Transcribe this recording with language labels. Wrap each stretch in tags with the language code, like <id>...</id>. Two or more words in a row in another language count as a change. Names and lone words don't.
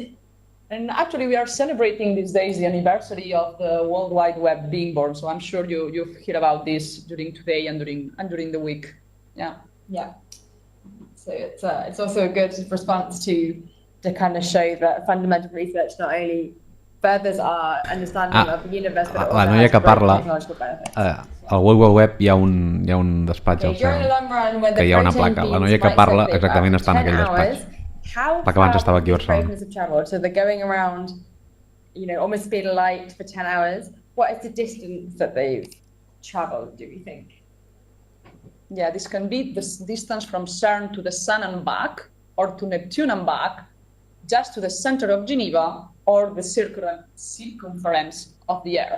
<en>And actually, we are celebrating these days the anniversary of the World Wide Web being born, so I'm sure you've heard about this during today and during the week. Yeah. Yeah. So it's also a good response to kind of show that fundamental research not only furthers our understanding of the universe, but also has great technological benefits.</en> <ca>Al World Wide Web hi ha un despatx al CERN, que hi ha una placa. La noia que parla exactament està en aquell despatx. La que abans estava aquí a Barcelona.</ca> <en>So they're going around, almost speed of light for 10 hours. What is the distance that they've traveled, do you think? Yeah, this can be the distance from CERN to the Sun and back, or to Neptune and back, just to the center of Geneva, or the circumference of the Earth.</en>